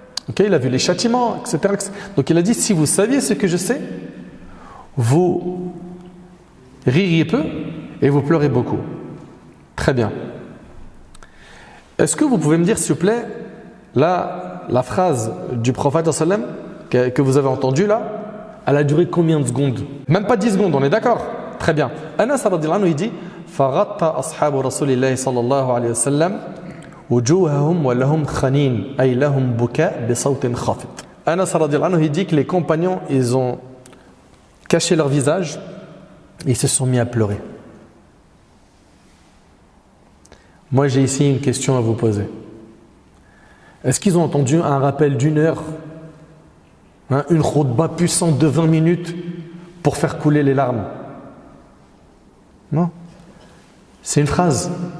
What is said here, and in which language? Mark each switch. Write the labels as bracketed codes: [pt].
[fr] Okay, il a vu les châtiments, etc. Donc il a dit, si vous saviez ce que je sais, vous ririez peu et vous pleurez beaucoup. Très bien. Est-ce que vous pouvez me dire, s'il vous plaît, là, la phrase du prophète que vous avez entendue là, elle a duré combien de secondes? Même pas 10 secondes, on est d'accord? Très bien. Anas radhiyallahu anhu, il dit [ar] فغطى أصحاب رسول الله صلى الله عليه وسلم وجوههم ولهم خنين أي لهم بكاء بصوت خافت. [fr] Anas radiallahu anhu, il dit que les compagnons, ils ont caché leur visage et ils se sont mis à pleurer. Moi, j'ai ici une question à vous poser. Est-ce qu'ils ont entendu un rappel d'une heure, une khutba puissante de 20 minutes pour faire couler les larmes? Non. C'est une phrase.